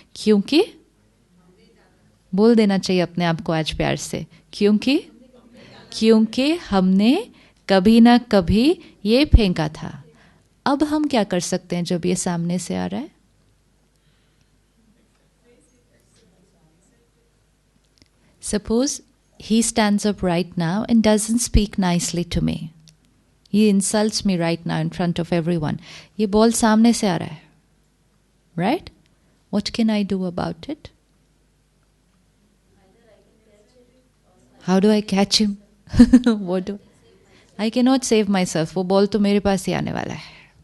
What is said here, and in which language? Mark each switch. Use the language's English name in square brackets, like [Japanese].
[Hindi] क्योंकि, बोल देना चाहिए अपने आप को आज प्यार से, क्योंकि हमने कभी ना कभी ये फेंका था. अब हम क्या कर सकते हैं जब ये सामने से आ रहा है? [English] Suppose he stands up right now and doesn't speak nicely to me. He insults me right now in front of everyone. [Hindi] ये बॉल सामने से आ रहा है, right? [English] What can I do about it? How do I catch him? What do I cannot save myself. [Hindi] वो ball तो मेरे पास ही आने वाला है.